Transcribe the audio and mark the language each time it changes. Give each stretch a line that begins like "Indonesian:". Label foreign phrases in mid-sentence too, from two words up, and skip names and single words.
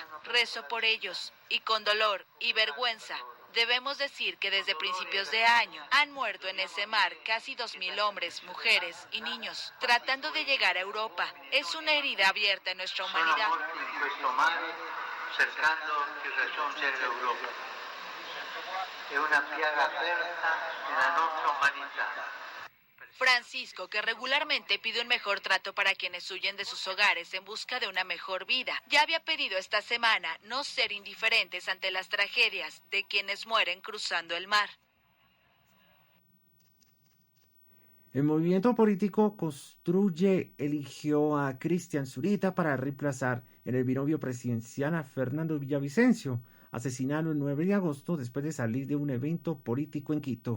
Spanish: Rezo por ellos. Y con dolor y vergüenza, debemos decir que desde principios de año han muerto en ese mar casi 2.000 hombres, mujeres y niños, tratando de llegar a Europa. Es una herida abierta en nuestra humanidad.
Italian: È una piaga aperta nella nostra umanità.
Spanish: Francisco, que regularmente pide un mejor trato para quienes huyen de sus hogares en busca de una mejor vida, ya había pedido esta semana no ser indiferentes ante las tragedias de quienes mueren cruzando el mar. El movimiento político Construye eligió a Cristian Zurita para reemplazar en el binomio presidencial a Fernando Villavicencio, asesinado el 9 de agosto después de salir de un evento político en Quito.